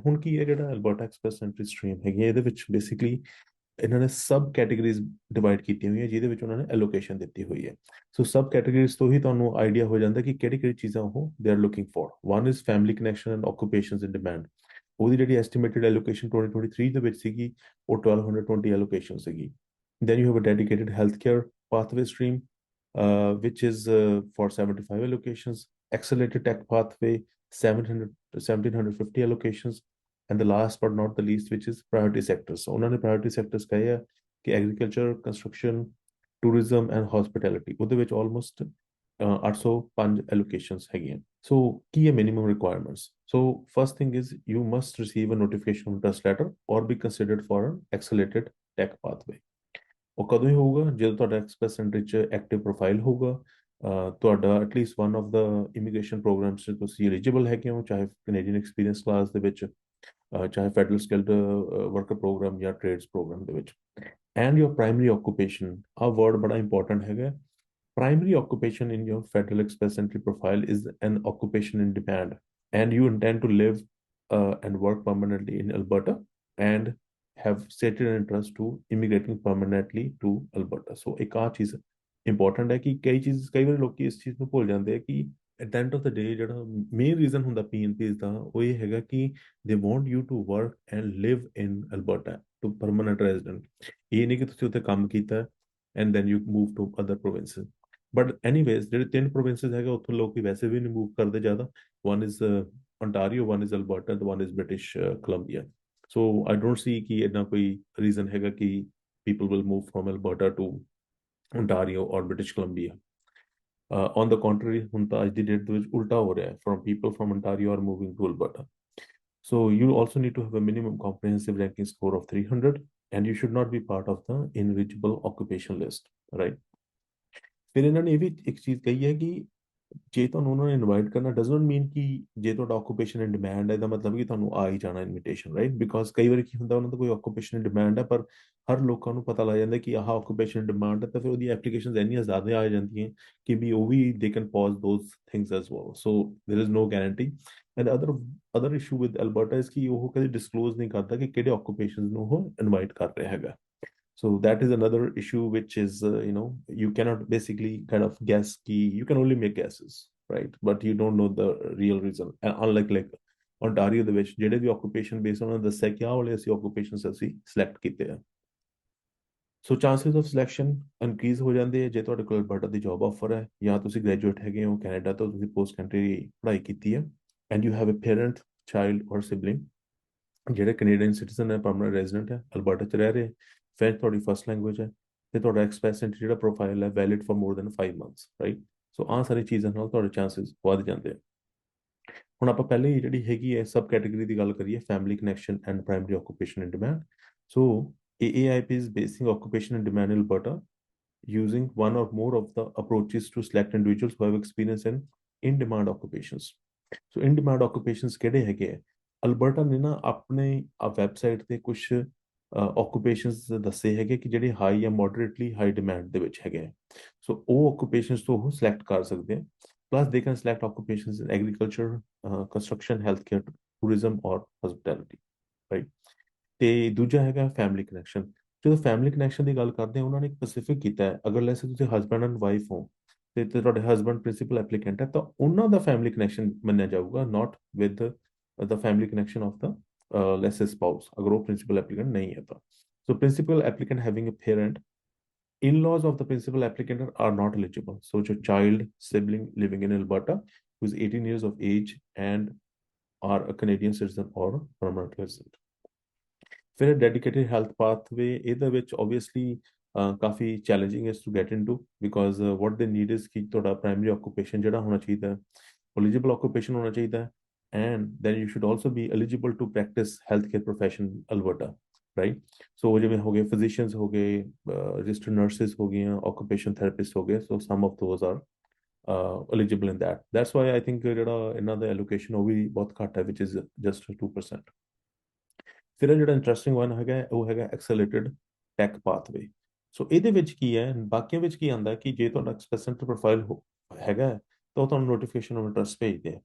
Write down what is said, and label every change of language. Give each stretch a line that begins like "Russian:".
Punjabi: ਹੁਣ ਕੀ ਹੈ ਜਿਹੜਾ ਅਲਬਰਟਾ ਐਕਸਪ੍ਰੈਸ ਐਂਟਰੀ ਸਟਰੀਮ ਹੈਗੀ ਹੈ, ਇਹਦੇ ਵਿੱਚ ਬੇਸਿਕਲੀ ਇਹਨਾਂ ਨੇ ਸਬ ਕੈਟੇਗਰੀਜ਼ ਡਿਵਾਈਡ ਕੀਤੀਆਂ ਹੋਈਆਂ ਜਿਹਦੇ ਵਿੱਚ ਉਹਨਾਂ ਨੇ ਐਲੋਕੇਸ਼ਨ ਦਿੱਤੀ ਹੋਈ ਹੈ। ਸੋ ਸਬ ਕੈਟੇਗਰੀਜ਼ ਤੋਂ ਹੀ ਤੁਹਾਨੂੰ ਆਈਡੀਆ ਹੋ ਜਾਂਦਾ ਕਿ ਕਿਹੜੀ ਕਿਹੜੀ ਚੀਜ਼ਾਂ ਉਹ
English: They are looking for. One is family connection and occupations in demand.
Punjabi: ਉਹਦੀ ਜਿਹੜੀ ਐਸਟੀਮੇਟਡ ਐਲੋਕੇਸ਼ਨ 2023 ਦੇ ਵਿੱਚ ਸੀਗੀ ਉਹ 1220 ਐਲੋਕੇਸ਼ਨ ਸੀਗੀ।
English: Then you have a dedicated health care pathway stream, which is for 75 allocations, accelerated tech pathway 700 1750 allocations, and the last but not the least, which is priority sectors. So ਉਹਨਾਂ ਨੇ priority sectors ਕਹੇ ਆ ਕਿ agriculture, construction, tourism and hospitality ਉਹਦੇ ਵਿੱਚ almost 805 allocations ਹੈਗੀਆਂ। So
Punjabi: ਕੀ ਹੈ
English: minimum requirements? So first thing is you must receive a notification interest letter or be considered for an accelerated tech pathway.
Punjabi: ਉਹ ਕਦੋਂ ਹੀ ਹੋਊਗਾ? ਜਦੋਂ ਤੁਹਾਡਾ ਐਕਸਪ੍ਰੈਸ ਐਂਟਰੀ 'ਚ ਐਕਟਿਵ ਪ੍ਰੋਫਾਈਲ ਹੋਊਗਾ, ਤੁਹਾਡਾ
English: at least one of the immigration programs
Punjabi: 'ਚ ਤੁਸੀਂ ਐਲੀਜੀਬਲ ਹੈਗੇ ਹੋ, ਚਾਹੇ ਕੈਨੇਡੀਅਨ ਐਕਸਪੀਰੀਅੰਸ ਕਲਾਸ ਦੇ ਵਿੱਚ, ਚਾਹੇ ਫੈਡਰਲ ਸਕਿਲਡ ਵਰਕਰ ਪ੍ਰੋਗਰਾਮ ਜਾਂ ਟ੍ਰੇਡਸ ਪ੍ਰੋਗਰਾਮ ਦੇ ਵਿੱਚ,
English: And your primary occupation.
Punjabi: ਆਹ ਵਰਡ ਬੜਾ ਇੰਪੋਰਟੈਂਟ ਹੈਗਾ।
English: Primary occupation in your Federal Express Entry profile is an occupation in demand, and you intend to live and work permanently in Alberta and have stated an interest to immigrating permanently to Alberta.
Punjabi: So ਇੱਕ ਆਹ ਚੀਜ਼ important ਹੈ ਕਿ ਕਈ ਵਾਰ ਲੋਕੀ ਇਸ ਚੀਜ਼ ਨੂੰ ਭੁੱਲ ਜਾਂਦੇ ਆ ਕਿ
English: at the end of the day
Punjabi: ਜਿਹੜਾ ਮੇਨ ਰੀਜ਼ਨ ਹੁੰਦਾ PNPs ਦਾ ਉਹ ਇਹ ਹੈਗਾ ਕਿ
English: They want you to work and live in Alberta to permanent resident.
Punjabi: ਇਹ ਨਹੀਂ ਕਿ ਤੁਸੀਂ ਉੱਥੇ ਕੰਮ ਕੀਤਾ
English: And then you move to other provinces.
Punjabi: But anyways ਜਿਹੜੇ ਤਿੰਨ ਪ੍ਰੋਵਿੰਸਿਸ ਹੈਗੇ ਉੱਥੋਂ ਲੋਕੀ ਵੈਸੇ ਵੀ ਨਹੀਂ ਮੂਵ ਕਰਦੇ ਜ਼ਿਆਦਾ।
English: One is Ontario, one is Alberta, the one is British Columbia. So I don't see
Punjabi: ਕਿ ਇੰਨਾ ਕੋਈ ਰੀਜ਼ਨ ਹੈਗਾ ਕਿ
English: people will move from Alberta to Ontario or British Columbia. On the contrary,
Punjabi: ਹੁਣ ਤਾਂ ਅੱਜ ਦੀ ਡੇਟ ਦੇ ਵਿੱਚ ਉਲਟਾ ਹੋ ਰਿਹਾ ਹੈ,
English: from people from Ontario are moving to Alberta. So you also need to have a minimum comprehensive ranking score of 300 and you should not be part of the ineligible occupation list, right?
Punjabi: ਫਿਰ ਇਹਨਾਂ ਨੇ ਇਹ ਵੀ ਇੱਕ ਚੀਜ਼ ਕਹੀ ਹੈ ਕਿ ਜੇ ਤੁਹਾਨੂੰ ਉਹਨਾਂ ਨੇ ਇਨਵਾਈਟ ਕਰਨਾ
English: does not mean
Punjabi: ਕਿ ਜੇ ਤੁਹਾਡਾ ਆਕੂਪੇਸ਼ਨ ਇਨ ਡਿਮਾਂਡ ਹੈ ਇਹਦਾ ਮਤਲਬ ਕਿ ਤੁਹਾਨੂੰ ਆ ਹੀ ਜਾਣਾ ਇਨਵੀਟੇਸ਼ਨ, ਰਾਈਟ? ਬਿਕੋਜ਼ ਕਈ ਵਾਰੀ ਕੀ ਹੁੰਦਾ ਉਹਨਾਂ ਦਾ ਕੋਈ ਆਕੂਪੇਸ਼ਨ ਇਨ ਡਿਮਾਂਡ ਹੈ ਪਰ ਹਰ ਲੋਕਾਂ ਨੂੰ ਪਤਾ ਲੱਗ ਜਾਂਦਾ ਕਿ ਆਹ ਆਕੂਪੇਸ਼ਨ ਇਨ ਡਿਮਾਂਡ ਹੈ, ਤਾਂ ਫਿਰ ਉਹਦੀ ਐਪਲੀਕੇਸ਼ਨਸ ਇੰਨੀਆਂ ਜ਼ਿਆਦਾ ਆ ਜਾਂਦੀਆਂ ਕਿ ਵੀ ਉਹ ਵੀ
English: They can pause those things as well. So there is no guarantee. And other issue with Alberta is
Punjabi: ਕਿ ਉਹ ਕਦੇ ਡਿਸਕਲੋਜ਼ ਨਹੀਂ ਕਰਦਾ ਕਿ ਕਿਹੜੇ ਆਕੂਪੇਸ਼ਨ ਨੂੰ ਉਹ ਇਨਵਾਈਟ ਕਰ ਰਿਹਾ ਹੈਗਾ।
English: So that is another issue, which is you cannot basically kind of guess key. You can only make guesses, right? But you don't know the real reason. And unlike like
Punjabi: Ontario ਦੇ ਵਿੱਚ ਜਿਹੜੇ ਵੀ occupation based ਉਹਨਾਂ ਨੇ ਦੱਸਿਆ ਕਿ ਆਹ ਵਾਲੇ ਅਸੀਂ occupations ਅਸੀਂ select ਕੀਤੇ ਆ। ਸੋ
English: chances of selection
Punjabi: ਇਨਕਰੀਜ਼ ਹੋ ਜਾਂਦੇ ਆ ਜੇ ਤੁਹਾਡੇ ਕੋਲ ਅਲਬਰਟਾ ਦੀ ਜੌਬ ਆਫਰ ਹੈ ਜਾਂ ਤੁਸੀਂ ਗ੍ਰੈਜੂਏਟ ਹੈਗੇ ਹੋ ਕੈਨੇਡਾ ਤੋਂ, ਤੁਸੀਂ ਪੋਸਟ ਕੰਟਰੀ ਪੜ੍ਹਾਈ ਕੀਤੀ ਹੈ
English: and you have a parent, child or sibling
Punjabi: ਜਿਹੜੇ ਕੈਨੇਡੀਅਨ ਸਿਟੀਜ਼ਨ ਹੈ, ਪਰਮਨੈਂਟ ਰੈਜ਼ੀਡੈਂਟ ਹੈ, ਅਲਬਰਟਾ 'ਚ ਰਹਿ ਰਹੇ, ਫ੍ਰੈਂਚ ਤੁਹਾਡੀ ਫਸਟ ਲੈਂਗੁਏਜ ਹੈ, ਤੇ ਤੁਹਾਡਾ ਐਕਸਪ੍ਰੈਸ ਐਂਟਰੀ ਜਿਹੜਾ ਪ੍ਰੋਫਾਈਲ ਹੈ
English: valid for more than 5 months,
Punjabi: right. ਸੋ ਆਹ ਸਾਰੀ ਚੀਜ਼ਾਂ ਨਾਲ ਤੁਹਾਡੇ ਚਾਂਸਸ ਵੱਧ ਜਾਂਦੇ ਆ। ਹੁਣ ਆਪਾਂ ਪਹਿਲੇ ਹੀ ਜਿਹੜੀ ਹੈਗੀ ਹੈ ਸਬ ਕੈਟੇਗਰੀ ਦੀ ਗੱਲ ਕਰੀਏ, family connection and primary occupation in demand.
English: So AAIP is basing occupation in demand in Alberta using one or more of the approaches to select individuals who have experience in demand occupations. So in demand occupations
Punjabi: ਕਿਹੜੇ ਹੈਗੇ ਆ? Alberta ਨੇ ਨਾ ਆਪਣੇ website ਤੇ ਕੁਝ occupations ਦੱਸੇ ਹੈਗੇ ਕਿ ਜਿਹੜੇ ਹਾਈ ਜਾਂ ਮੋਡਰੇਟਲੀ ਹਾਈ ਡਿਮਾਂਡ ਦੇ ਵਿੱਚ ਹੈਗੇ ਆ। ਸੋ ਉਹ occupations ਤੋਂ ਉਹ ਸਿਲੈਕਟ ਕਰ ਸਕਦੇ ਆ।
English: Plus they can select occupations in agriculture, construction, healthcare, tourism or hospitality, right?
Punjabi: ਤੇ ਦੂਜਾ ਹੈਗਾ ਫੈਮਿਲੀ ਕਨੈਕਸ਼ਨ। ਜਦੋਂ ਫੈਮਿਲੀ ਕਨੈਕਸ਼ਨ ਦੀ ਗੱਲ ਕਰਦੇ ਆ, ਉਹਨਾਂ ਨੇ ਇੱਕ ਸਪੈਸੀਫਿਕ ਕੀਤਾ ਹੈ, ਅਗਰ ਲੈਸੇ ਤੁਸੀਂ ਹਸਬੈਂਡ ਐਂਡ ਵਾਈਫ ਹੋ ਤੇ ਤੁਹਾਡੇ ਹਸਬੈਂਡ ਪ੍ਰਿੰਸੀਪਲ ਐਪਲੀਕੈਂਟ ਹੈ, ਤਾਂ ਉਹਨਾਂ ਦਾ ਫੈਮਿਲੀ ਕਨੈਕਸ਼ਨ ਮੰਨਿਆ ਜਾਊਗਾ,
English: not with the family connection of the let's say spouse,
Punjabi: ਅਗਰ ਉਹ ਪ੍ਰਿੰਸੀਪਲ ਐਪਲੀਕੈਂਟ ਨਹੀਂ ਹੈ ਤਾਂ।
English: So principal applicant having a parent, in-laws of the principal applicant are not eligible. So your child sibling living in Alberta who is 18 years of age and are a Canadian citizen or permanent resident. ਫਿਰ dedicated health pathway
Punjabi: ਇਹਦੇ ਵਿੱਚ
English: obviously ਕਾਫੀ challenging is to get into because what they need is
Punjabi: ਕਿ ਤੁਹਾਡਾ
English: primary occupation
Punjabi: ਜਿਹੜਾ ਹੋਣਾ ਚਾਹੀਦਾ,
English: eligible occupation
Punjabi: ਹੋਣਾ ਚਾਹੀਦਾ,
English: and then you should also be eligible to practice healthcare profession in Alberta, right? So
Punjabi: ਜਿਵੇਂ ਹੋ ਗਏ
English: physicians
Punjabi: ਹੋ ਗਏ,
English: registered nurses
Punjabi: ਹੋ ਗਈਆਂ,
English: occupation therapists ਹੋ ਗਏ, so some of those are eligible in that. That's why I think
Punjabi: ਜਿਹੜਾ ਇਹਨਾਂ ਦਾ
English: allocation
Punjabi: ਉਹ ਵੀ ਬਹੁਤ ਘੱਟ ਹੈ,
English: which is just 2%.
Punjabi: ਫਿਰ ਜਿਹੜਾ ਇੰਟਰਸਟਿੰਗ ਵਨ ਹੈਗਾ ਉਹ ਹੈਗਾ ਐਕਸਲਰੇਟਡ ਟੈਕ ਪਾਥਵੇ। ਸੋ ਇਹਦੇ ਵਿੱਚ ਕੀ ਹੈ, ਬਾਕੀਆਂ ਵਿੱਚ ਕੀ ਆਉਂਦਾ ਕਿ ਜੇ ਤੁਹਾਡਾ ਐਕਸਪ੍ਰੈਸ ਐਂਟਰੀ ਪ੍ਰੋਫਾਈਲ ਹੈਗਾ ਤਾਂ ਉਹ ਤੁਹਾਨੂੰ ਨੋਟੀਫਿਕੇਸ਼ਨ ਆਫ ਇੰਟਰਸਟ ਭੇਜਦੇ ਆ।